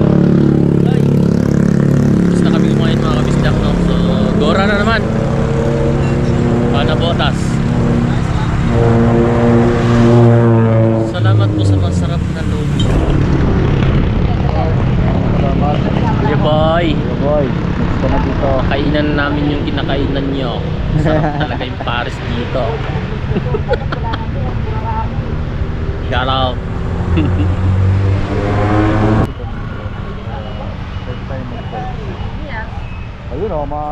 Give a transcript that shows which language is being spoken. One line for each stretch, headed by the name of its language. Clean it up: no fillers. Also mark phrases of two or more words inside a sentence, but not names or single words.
Filipino: Ay. Tapos na kami kumain mga kabisdak, no? So, Gora na naman. Pana botas. Salamat po sa masarap na lubi. Salamat.
English: Yeah, boy.
Filipino: Boy, next ka na dito. Kainan namin yung kinakainan nyo. Sarap talaga yung pares dito.
English: Shout out.
Filipino: Ayun o, mga...